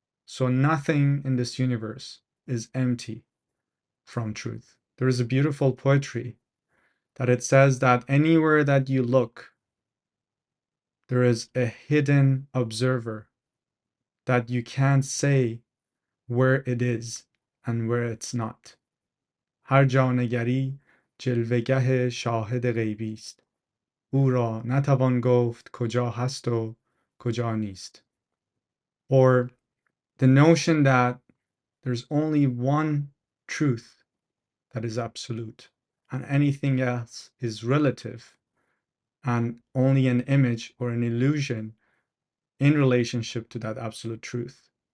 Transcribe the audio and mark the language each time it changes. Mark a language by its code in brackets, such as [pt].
[en] So nothing in this universe is empty from truth. There is a beautiful poetry that it says that anywhere that you look, there is a hidden observer that you can't say where it is and where it's not. [fa] هر جا نگری جلوه‌گه شاهد غیبی است. او را نتوان گفت کجا هست و کجا نیست. [en] Or the notion that there's only one truth that is absolute, and anything else is relative and only an image or an illusion in relationship to that absolute truth.